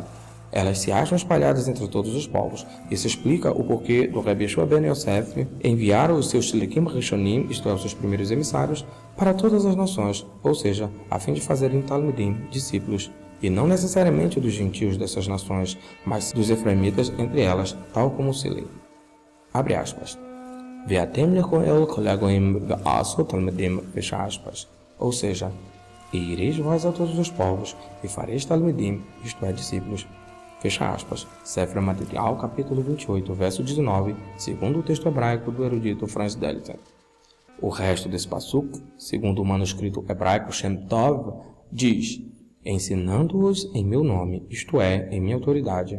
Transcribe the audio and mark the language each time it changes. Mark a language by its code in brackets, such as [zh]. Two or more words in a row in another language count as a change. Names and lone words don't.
[pt] Elas se acham espalhadas entre todos os povos. Isso explica o porquê do Rebbe Yeshua ben Yosef enviar os seus [he] שליחים ראשונים, [pt] isto é, os seus primeiros emissários, para todas as nações, ou seja, a fim de fazerem Talmidim, discípulos, e não necessariamente dos gentios dessas nações, mas dos efraimitas entre elas, tal como se lê. Abre aspas. [he] ואתם לכו אל כל הגוים ועשו תלמידים, [pt] fecha aspas. Ou seja, e ireis vós a todos os povos, e fareis talmidim, isto é, discípulos. Fecha aspas. Sefer Material, capítulo 28, verso 19, segundo o texto hebraico do erudito Franz Delitzsch. O resto desse passuco, segundo o manuscrito hebraico Shem Tov, diz: ensinando-os em meu nome, isto é, em minha autoridade.